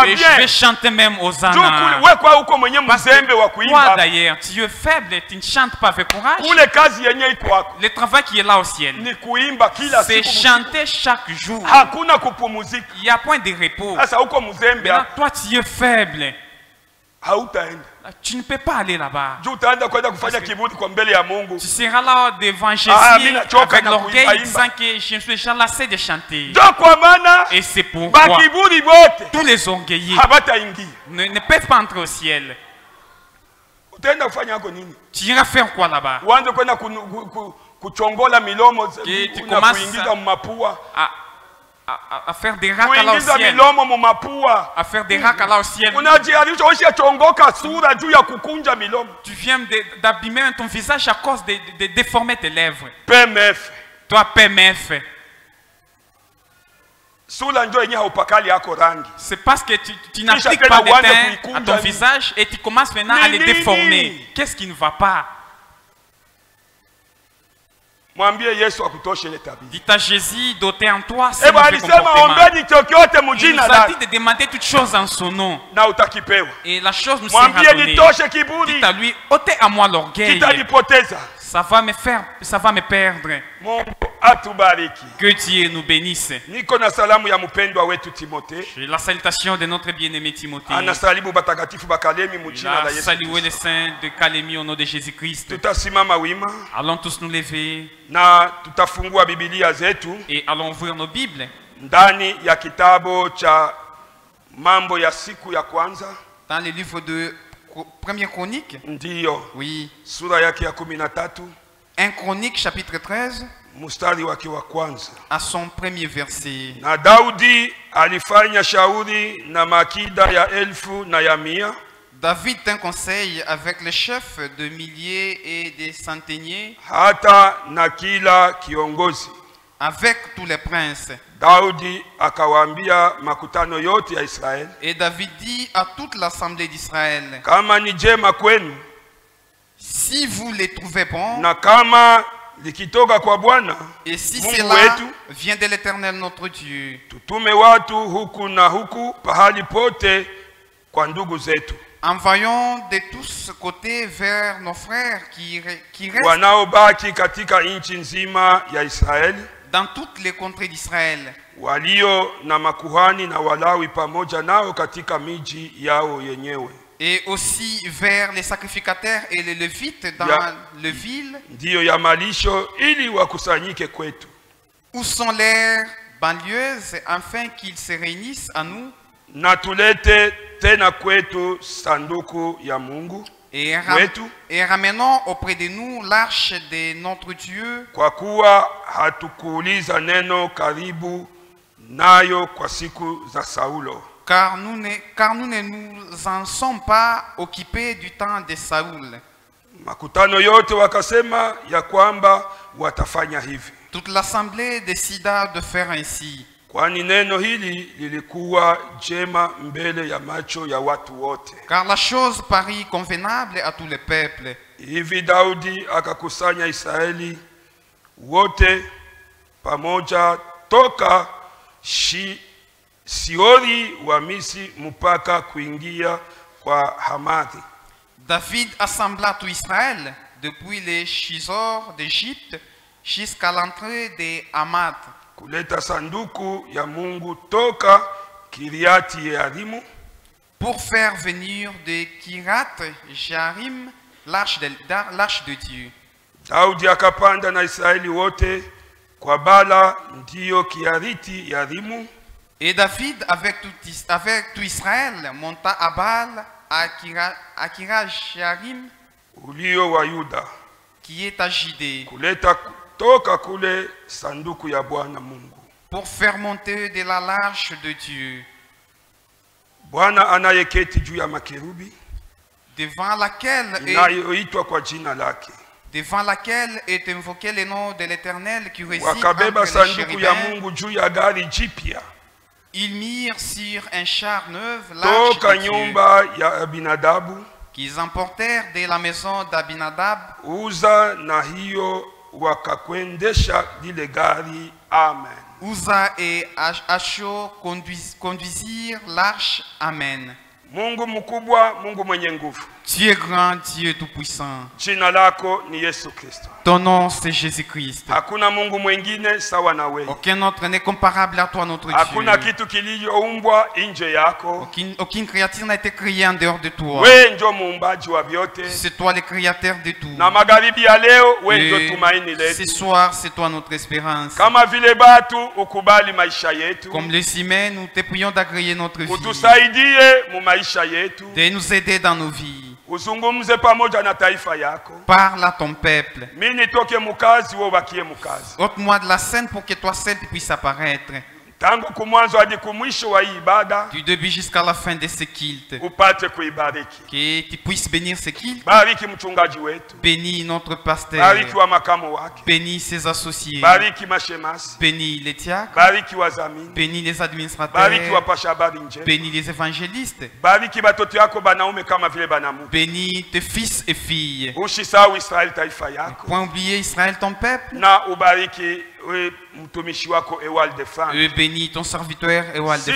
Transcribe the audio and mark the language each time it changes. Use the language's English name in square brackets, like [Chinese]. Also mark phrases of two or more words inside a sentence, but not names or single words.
[French] Et je bien. vais chanter même [Swahili] Juu Hosanna. kule we kwa uko mwenye [French] Parce que [Swahili] mzembe wa [French] toi [Swahili] kuimba. [French] d'ailleurs, tu es faible, tu ne chantes pas avec courage. [Swahili] Kule kazi yenye iko wako [French] Le travail qui est là au ciel, [Swahili] ni kuimba kila [French] c'est [Swahili] siku. [French] chanter chaque jour. [Swahili] Hakuna kupumuzika. [French] Il n'y a point de repos. [Swahili] Sasa uko mzembe [French] Maintenant, toi, tu es faible. [Swahili] hautaenda. [French] Tu ne peux pas aller là-bas. [Swahili] Juu utaenda kwenda kufanya [French] Parce que- [Swahili] kiburi kwa mbele ya Mungu. [French] Tu seras là devant Jésus [Swahili] mina choka [French] avec [Swahili] na [French] l'orgueil [Swahili] kuimba, [French] disant que je suis déjà lassé de chanter. [Swahili] Ndio kwa maana [French] Et c'est pourquoi [Swahili] bakiburi bote [French] tous les orgueillés [Swahili] habataingia. [French] ne peuvent pas entrer au ciel. [Swahili] Utaenda kufanya yako nini? [French] Tu iras faire quoi là-bas? [Swahili] Uanze kwenda kuchongola milomo [French] Tu [Swahili] na [French] commences [Swahili] kuingiza mumapua. [French] À faire des racks là au [Swahili] Kuingiza [French] ciel. [Swahili] milomo mumapua. [French] À faire des racks là au ciel. [Swahili] Unajiarisha ushachongoka sura juu ya kukunja milomo. [French] Tu viens d'abîmer ton visage à cause de déformer tes lèvres. PMF. Toi, PMF. [Swahili] Sura ndio yenye haupakali yako rangi. [French] C'est parce que tu [Swahili] Kisha [French] n'appliques [Swahili] tena [French] pas de [Swahili] uanze [French] teint à [Swahili] kuikunja [French] ton [Swahili] hivi. [French] visage et tu commences maintenant à les [Swahili] Nini? [French] déformer. Qu'est-ce qui ne va pas? [Swahili] Mwambie Yesu akutoshe ile tabia. [French] Dis à Jésus d'ôter en toi ce [Swahili] Eba [French] mauvais [Swahili] alisema [French] comportement. [Swahili] ombeni chochote [French] Il nous [Swahili] mujina [French] a [Swahili] lake [French] dit de demander toutes choses en son nom. [Swahili] na utakipewa. [French] Et la chose nous sera [Swahili] Mwambie [French] donnée. [Swahili] nitoshe kiburi [French] Dites à lui, ôtez à moi l'orgueil. [Swahili] kitanipoteza. [French] Ça va me perdre. [Swahili] Mungu atubariki. [French] Que Dieu nous bénisse. [Swahili] Niko na salamu ya mpendwa wetu Timote. [French] J'ai la salutation de notre bien-aimé Timothée. [Swahili] Anasalimu batakatifu bakalemi [French] Il [Swahili] mujina la [French] a [Swahili] Yesu. [French] salué les saints de Calémie au nom de Jésus-Christ. [Swahili] Tutasimama wima [French] Allons tous nous lever [Swahili] na tutafungua Biblia zetu [French] et allons ouvrir nos Bibles [Swahili] ndani ya kitabu cha mambo ya siku ya kwanza. [French] dans le livre de Première Chronique. [Swahili] Ndiyo [French] Oui. [Swahili] sura yake ya 13 [French] 1 Chronique chapitre 13 [Swahili] mstari wake wa kwanza. [French] à son premier verset. [Swahili] Na Daudi alifanya shauri na makida ya elfu na ya mia. [French] David tint conseil avec les chefs de milliers et des centeniers, [Swahili] hata na kila kiongozi. [French] avec tous les princes. [Swahili] Daudi akawaambia makutano yote ya Israeli, [French] Et David dit à toute l'assemblée d'Israël, [Swahili] kama ni jema kwenu [French] si vous les trouvez bons, [Swahili] na kama likitoka kwa Bwana [French] et si [Swahili] Mungu [French] cela [Swahili] wetu, [French] vient de l'Éternel notre Dieu, [Swahili] tutume watu huku na huku pahali pote kwa ndugu zetu [French] envoyons de tous côtés vers nos frères qui restent [Swahili] wanaobaki katika nchi nzima ya Israeli, [French] dans toutes les contrées d'Israël, [Swahili] walio na makuhani na Walawi pamoja nao katika miji yao yenyewe. [French] et aussi vers les sacrificateurs et les Lévites dans les villes [Swahili] Ndiyo ya malisho ili wakusanyike kwetu. [French] où sont leurs banlieues, afin qu'ils se réunissent à nous [Swahili] Na tulete tena kwetu sanduku ya Mungu wetu, [French] et ramenons auprès de nous l'arche de notre Dieu, [Swahili] kwa kuwa hatukuuliza neno karibu nayo kwa siku za Saulo. [French] car nous ne nous en sommes pas occupés du temps de Saoul. [Swahili] Makutano yote wakasema ya kwamba watafanya hivi, [French] Toute l'assemblée décida de faire ainsi, [Swahili] kwani neno hili lilikuwa jema mbele ya macho ya watu wote. [French] car la chose parut convenable à tous les peuples. [Swahili] Hivi Daudi akakusanya Israeli wote pamoja toka Siori wa Misri mpaka kuingia kwa Hamathi. [French] David assembla tout Israël depuis les Chisors d'Égypte jusqu'à l'entrée de Hamath. [Swahili] kuleta sanduku ya Mungu toka Kiriati Yearimu, [French] pour faire venir de Kirat Jarim l'arche de Dieu. [Swahili] Daudi akapanda na Israeli wote kwa Bala ndiyo Kiariti Yearimu. [French] Et David avec tout Israël monta à Baal à Kirat Jarim, [Swahili] ulio wa Yuda, [French] qui est à Judée, [Swahili] kuleta toka kule sanduku ya Bwana Mungu, [French] pour faire monter de l'arche de Dieu, [Swahili] Bwana anayeketi juu ya makerubi, [French] devant laquelle [Swahili] inayoitwa kwa jina lake. [French] Est invoqué le nom de l'Éternel qui réside [Swahili] Wakabeba [French] entre les [Swahili] sanduku ya [French] chérubins. [Swahili] Mungu juu ya gari jipya [French] Ils mirent sur un char neuf l'arche [Swahili] toka [French] de Dieu, [Swahili] nyumba ya Abinadabu, [French] qu'ils emportèrent de la maison d'Abinadab. [Swahili] Uza na hiyo wakakwendesha lile gari. Amen. [French] Uza et Acho conduisirent l'arche. Amen. [Swahili] Mungu mkubwa, Mungu mwenye nguvu, [French] Dieu grand, Dieu tout-puissant. [Swahili] jina lako ni Yesu Kristo. [French] Ton nom c'est Jésus-Christ. [Swahili] Hakuna Mungu mwingine sawa na wewe. [French] Aucun autre n'est comparable à toi, notre [Swahili] Hakuna [French] Dieu. [Swahili] kitu kilichoumbwa nje yako. [French] Aucune créature n'a été créée en dehors de toi. [Swahili] Wewe ndio muumbaji wa vyote. [French] C'est toi le créateur de tout. [Swahili] Na magharibi ya leo wewe ndio [French] Et [Swahili] tumaini [French] ce [Swahili] letu. [French] soir, c'est toi notre espérance. [Swahili] Kama vile batu ukubali maisha yetu. [French] Comme les humains, nous te prions d'agréer notre vie, [Swahili] Utusaidie mu maisha yetu. [French] de nous aider dans nos vies. [Swahili] Uzungumze pamoja na taifa yako. [French] Parle à ton peuple. [Swahili] Mimi nitoke mukazi, wewe ubakie mukazi. [French] Ôte-moi de la scène pour que toi seul puisses apparaître. [Swahili] Tangu kumwanzo hadi kumwisho wa hii ibada [French] Du début jusqu'à la fin de ce culte. [Swahili] upate kuibariki. [French] Que tu puisses bénir ce culte. [Swahili] Bariki mchungaji wetu. [French] Bénis notre pasteur. [Swahili] Bariki wa makamo wake. [French] Bénis ses associés. [Swahili] Bariki mashemasi. [French] Bénis les diacres. [Swahili] Bariki wazamini. [French] Bénis les administrateurs. [Swahili] Bariki wapasha habari njema. [French] Bénis les évangélistes. [Swahili] Bariki batoto yako banaume kama vile banamuke. [French] Bénis tes fils et filles. [Swahili] Usisahau Israeli taifa yako. [French] Point oublier Israël ton peuple. [Swahili] Na ubariki mtumishi wako Ewald de France. [French] Bénis ton serviteur Ewald de